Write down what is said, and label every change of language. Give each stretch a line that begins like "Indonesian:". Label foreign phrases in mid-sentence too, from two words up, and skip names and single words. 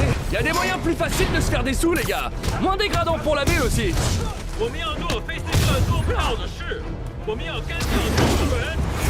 French: Y a des moyens plus faciles de se faire des sous, les gars. Moins dégradants pour la ville aussi.
Chinese: 我们要诺非斯特做不到的事，我们要干掉中国人。